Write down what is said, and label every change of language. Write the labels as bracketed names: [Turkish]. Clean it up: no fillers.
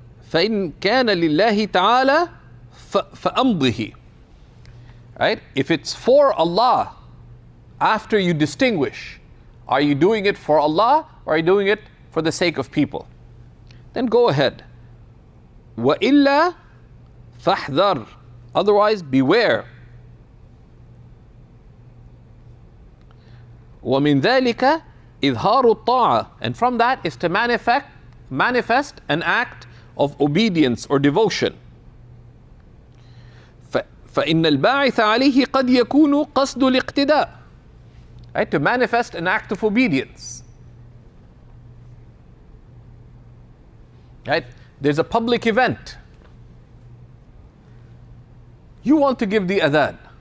[Arabic] فإن كان لله تعالى فأمضه, right? [English] If it's for Allah, after you distinguish, are you doing it for Allah or are you doing it for the sake of people? Then go ahead. [Arabic] وإلا فاحذر. [English] Otherwise, beware. [Arabic] ومن ذلك إظهار الطاعة. [English] And from that is to manifest an act of obedience or devotion. [Arabic] فإن الباعث عليه قد يكون قصد الاقتداء. [English] Right? To manifest an act of obedience. Right? There's a public event. You want to give the adhan.